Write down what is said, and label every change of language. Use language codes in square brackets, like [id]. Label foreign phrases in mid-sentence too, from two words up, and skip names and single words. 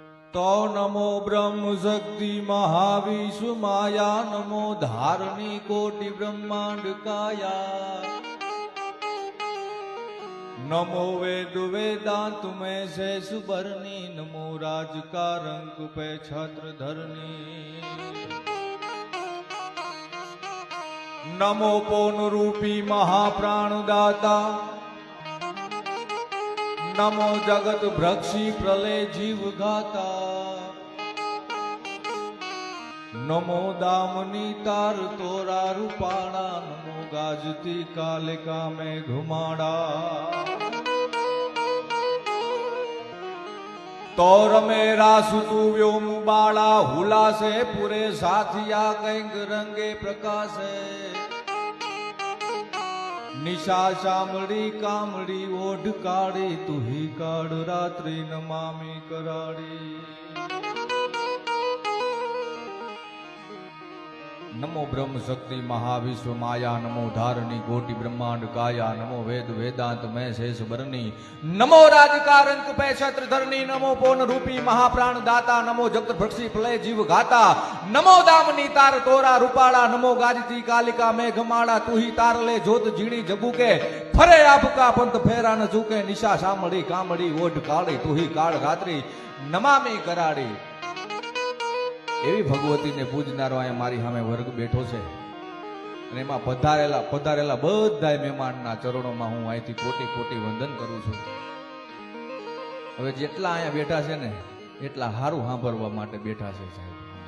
[rwr] तो नमो ब्रह्म शक्ति महाविश्व माया नमो धारणी कोटि ब्रह्मांड काया नमो वेद वेदांत में शेष बरनी नमो राज का रंग पे छत्र धरनी नमो पौन रूपी महाप्राणदाता नमो जगत भ्रक्षी प्रलय जीव गाता नमो दामनी तार तोरा रूपाणा नमो गाजती कालिका में घुमाड़ा तोर मेरा सुतु व्योम बाड़ा हुला से पूरे साथिया कंग रंगे प्रकाशे निशा शामड़ी कामड़ी ओढ़ काड़ी तू ही काड़ रात्रि नमामि कराड़ी नमो ब्रह्म शक्ति महाविश्व माया नमो धारणी कोटि ब्रह्मांड काया नमो वेद वेदांत में शेष बरनी नमो राजकार अंक पे छत्र धरनी नमो पौन रूपी महाप्राण दाता नमो जगत भक्षी प्रलय जीव गाता नमो दामनी तार तोरा रूपाड़ा नमो गाजती कालिका मेघमाड़ा तू ही तार ले जोत झीणी जबू के फरे आपका पंथ फेरा न चूके निशा शामड़ी कामड़ी ओढ़ काड़ी तू ही काળ રાત્રિ નમામી કરાડી [gu] એવી ભગવતીને પૂજનારો અહીંયા મારી સામે વર્ગ બેઠો છે અને એમાં પધારેલા બધાય મહેમાનના ચરણોમાં હું અહીંથી કોટી કોટી વંદન કરું છું. હવે જેટલા અહીંયા બેઠા છે ને એટલા સારું સાંભળવા માટે બેઠા છે સાહેબ.